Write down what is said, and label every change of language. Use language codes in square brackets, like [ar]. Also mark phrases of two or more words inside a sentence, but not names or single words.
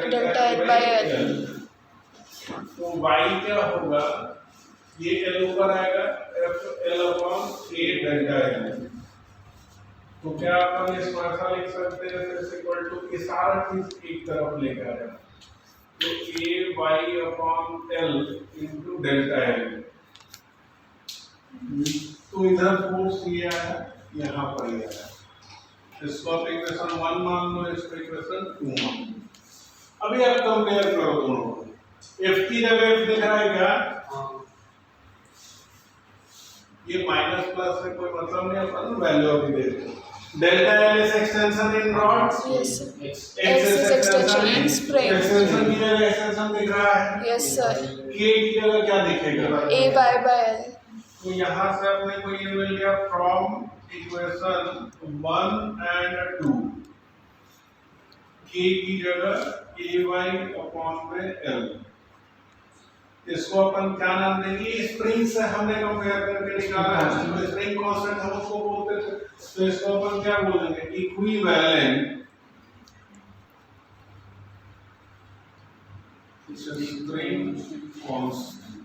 [en] delta L by L, [hi] तो y क्या होगा, ये l ऊपर आएगा [en] f l upon a delta l, [hi] तो क्या अपन इसको ऐसा लिख सकते हैं [en] is equal to [hi] ये सारा चीज एक तरफ लेकर आएगा, तो [en] a y upon l into delta l, [hi] तो इधर फोर्स ये आया यहाँ पर ये आया, इसको आप इक्वेशन 1 मान लो, इसको इक्वेशन 2 मान लो। अभी आप कंपेयर करो दोनों को, f की जगह f दिख रहा है क्या, ये [en] minus plus [hi] से कोई मतलब नहीं, अपन वैल्यू अभी दे दो, [en] delta L is extension in rod, यस x is extension in spring, [hi] एक्सटेंशन की जगह एक्सटेंशन दिख रहा है, [en] yes sir [hi] k की जगह क्या दिखेगा [en] a by l, [hi] तो यहाँ से अपने को ये मिल गया [en] from equation 1 and 2, [hi] k की जगह ay अपॉन में l, इसको अपन क्या नाम देंगे, स्प्रिंग से हमने कंपेयर करके निकाला है, तो [en] spring constant [hi] हम उसको बोलते थे, तो इसको अपन क्या बोलेंगे, [en] equivalent spring constant.